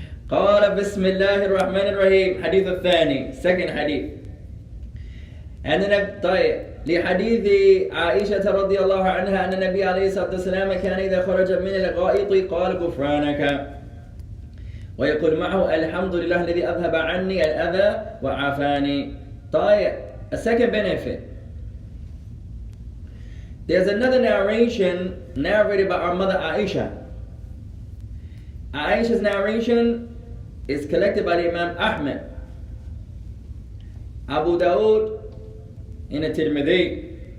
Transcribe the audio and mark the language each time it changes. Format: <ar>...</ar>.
<ar>قال بسم الله الرحمن الرحيم. حديث الثاني,</ar> <en>second hadith.</en> <ar>طيب. لحديث عائشة رضي الله عنها أن النبي عليه الصلاة والسلام كان إذا خرج من الغائط قال غفرانك ويقول معه الحمد لله الذي أذهب عني الأذى وعافاني. طيب.</ar> <en>A second benefit. There's another narration narrated by our mother Aisha. Aisha's narration is collected by the Imam Ahmed, Abu Dawood, in the Tirmidhi.</en>